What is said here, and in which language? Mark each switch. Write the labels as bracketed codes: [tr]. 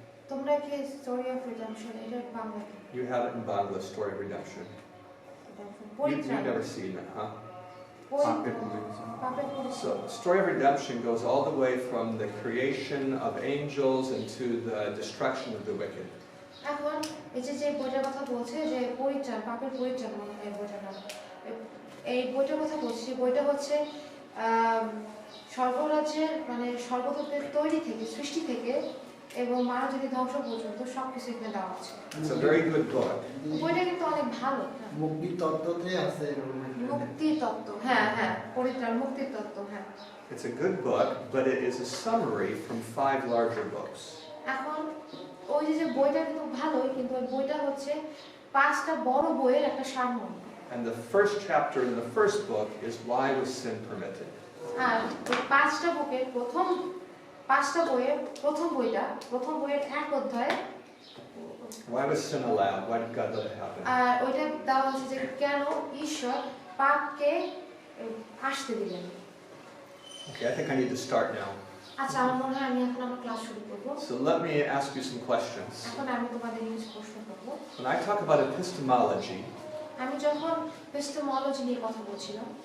[bn] তোমরা কি story of redemption এটা Bangla [en] You have it in Bangla, Story of Redemption. Redemption You've [bn] পরিত্রাণ [en] never seen it, huh? [bn] পাপের পরিবেশন। পাপের পরিচয়। [en] So, story of redemption goes all the way from the creation of angels into the destruction of the wicked. [bn] এখন এই যে বইটার কথা বলছে যে পরিত্রাণ, পাপের পরিত্রাণ, মনে হয় বইটার নাম। এই বইটার কথা বলছি, বইটা হচ্ছে স্বর্গরাজ্যের মানে স্বর্গদূতের তৈরি থেকে, সৃষ্টি থেকে এবং মানব জাতি ধ্বংস পর্যন্ত সবকিছু এখানে দেওয়া আছে। [en] It's a very good book. [bn] বইটা কিন্তু অনেক ভালো। মুক্তি তত্ত্বতে আছে মুক্তি তত্ত্ব, হ্যাঁ হ্যাঁ, পরিত্রাণ মুক্তির তত্ত্ব, হ্যাঁ। [en] It's a good book, but it is a summary from 5 larger books. [bn] এখন ওই যে বইটা কিন্তু ভালোই, কিন্তু ওই বইটা হচ্ছে 5টা বড় বইয়ের একটা সারমর্ম। [en] And the first chapter in the first book is why was sin permitted? [bn] আর ওই 5টা বুকের প্রথম 5টা বইয়ের প্রথম বইয়ের 1 অধ্যায় [en] Why was sin allowed? Why did God let it happen? [bn] আর ওইটা দেওয়া হচ্ছে যে কেন ঈশ্বর পাপকে আসতে দিলেন। [en] Okay, I think I need to start now. [bn] আচ্ছা, আমার মনে হয় আমি এখন আমার ক্লাস শুরু করব। [en] So let me ask you some questions. [bn] এখন আমি তোমাদের কিছু প্রশ্ন করব। [en] When I talk about epistemology, [bn] আমি যখন এপিস্টেমোলজি নিয়ে কথা বলছিলাম,